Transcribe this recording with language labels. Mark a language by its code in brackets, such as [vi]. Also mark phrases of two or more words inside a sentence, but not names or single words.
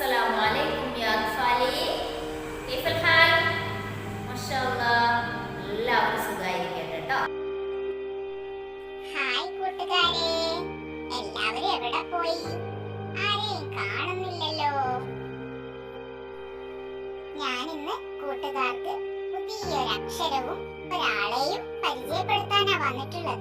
[ar] السلام عليكم يا أطفالي. كيف الحال؟ ما شاء الله [ml] എല്ലാവരും സുഖായിരിക്കട്ടെ ട്ടോ. ഹായ് കൂട്ടുകാരെ, എല്ലാവരും എവിടെ പോയി? ആരെയും കാണുന്നില്ലല്ലോ. ഞാൻ ഇന്ന് കൂട്ടുകാർക്ക് പുതിയൊരു അക്ഷരവും ഒരാളെയും പരിചയപ്പെടുത്താനാ വന്നിട്ടുള്ളത്.